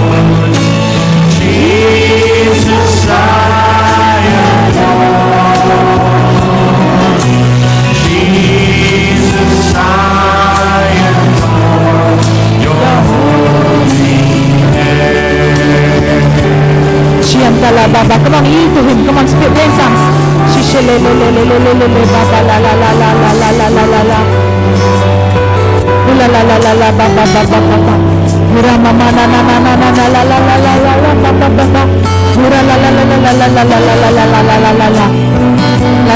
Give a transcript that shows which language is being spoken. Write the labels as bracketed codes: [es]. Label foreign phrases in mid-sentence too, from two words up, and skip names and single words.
[en] Jesus, I adore. Jesus, I adore your holy name. Shiantala Baba. Come on, yield to him. Come on, speak in tongues. Shishele le le le le le le le Baba la la la la la la la la la la. La la la la la Baba Baba Baba. Mura mama na na na na na na la la la la la la Baba Baba. Mura la la la la la la la la la la la la la la la.